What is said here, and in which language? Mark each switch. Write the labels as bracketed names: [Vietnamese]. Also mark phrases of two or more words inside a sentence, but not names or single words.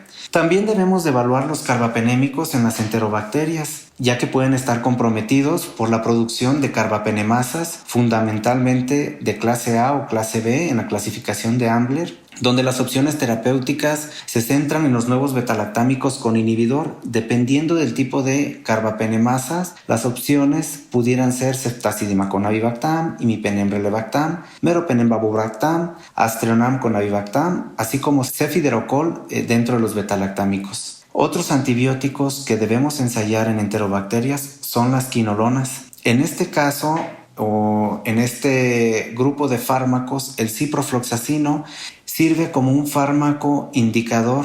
[Spanish] También debemos de evaluar los carbapenémicos en las enterobacterias, ya que pueden estar comprometidos por la producción de carbapenemasas, fundamentalmente de clase A o clase B en la clasificación de Ambler, donde las opciones terapéuticas se centran en los nuevos betalactámicos con inhibidor. Dependiendo del tipo de carbapenemasas, las opciones pudieran ser ceftazidima con avibactam, imipenem-relebactam, meropenem-babobractam, aztreonam con avibactam, así como cefiderocol dentro de los betalactámicos. Otros antibióticos que debemos ensayar en enterobacterias son las quinolonas. En este caso, o en este grupo de fármacos, el ciprofloxacino sirve como un fármaco indicador.